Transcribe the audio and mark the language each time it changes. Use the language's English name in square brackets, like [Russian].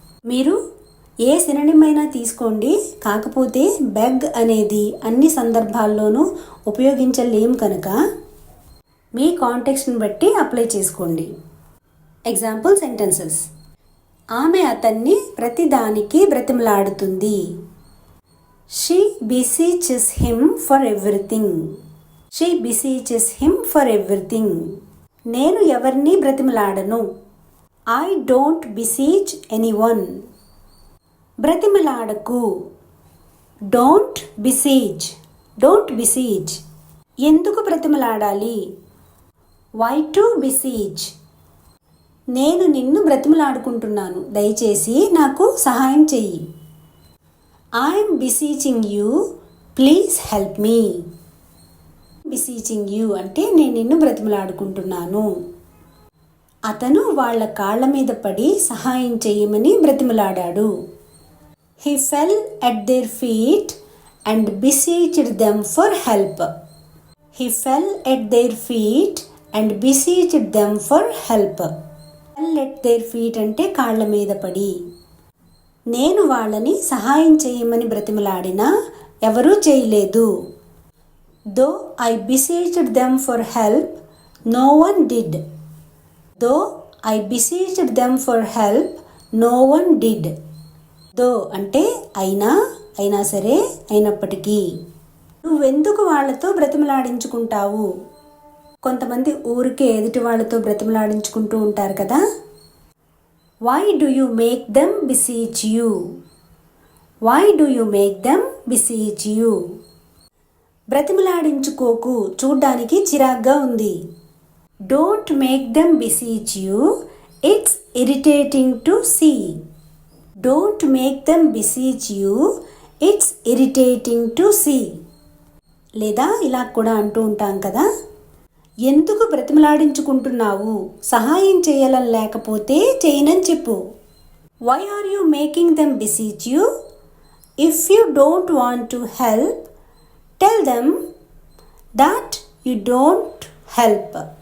[Telugu] మీరు ఏ సినోనిమ్ అయినా తీసుకోండి, కాకపోతే బెగ్ అనేది అన్ని సందర్భాల్లోనూ ఉపయోగించలేం కనుక మీ కాంటెక్స్ట్ని బట్టి అప్లై చేసుకోండి. Example sentences. ఆమె అతన్ని ప్రతిదానికి బ్రతిమలాడుతుంది. [English] She beseeches him for everything. She beseeches him for everything. [Telugu] నేను ఎవరిని బ్రతిమలాడను. [English] I don't beseech anyone. [Telugu] బ్రతిమలాడకు. [English] Don't beseech. Don't beseech. [Telugu] ఎందుకు బ్రతిమలాడాలి. [English] Why to beseech. [Telugu] నేను నిన్ను బ్రతిమలాడుకుంటున్నాను, దయచేసి నాకు సహాయం చెయ్యి. [English] I am beseeching you, please help me. beseeching you [Telugu] అంటే నేను నిన్ను బ్రతిమలాడుకుంటున్నాను. అతను వాళ్ళ కాళ్ళ మీద పడి సహాయం చేయమని బ్రతిమలాడాడు. [English] He fell at their feet and beseeched them for help. He fell at their feet and beseeched them for help. Fell at their feet [Telugu] అంటే కాళ్ళ మీద పడి. నేను వాళ్ళని సహాయం చేయమని బ్రతిమలాడినా ఎవరూ చేయలేదు. [English] Though I beseeched them for help, no one did. Though I beseeched them for help, no one did. [Telugu] దో అంటే అయినా సరే, అయినప్పటికీ. నువ్వెందుకు వాళ్ళతో బ్రతిమలాడించుకుంటావు. కొంతమంది ఊరికే ఎదుటి వాళ్ళతో బ్రతిమలాడించుకుంటూ ఉంటారు కదా. [English] Why do you make them beseech you? Why do you make them beseech you? [Telugu] బ్రతిమలాడించుకోకు, చూడ్డానికి చిరాగ్గా ఉంది. [English] Don't make them beseech you, it's irritating to see. Don't make them beseech you, it's irritating to see. [Telugu] లేదా ఇలా కూడా అంటూ ఉంటాం కదా, ఎందుకు బ్రతిమలాడించుకుంటున్నావు, సహాయం చేయాలని లేకపోతే చేయనని చెప్పు. [English] Why are you making them beseech you. If you don't want to help, tell them that you don't help.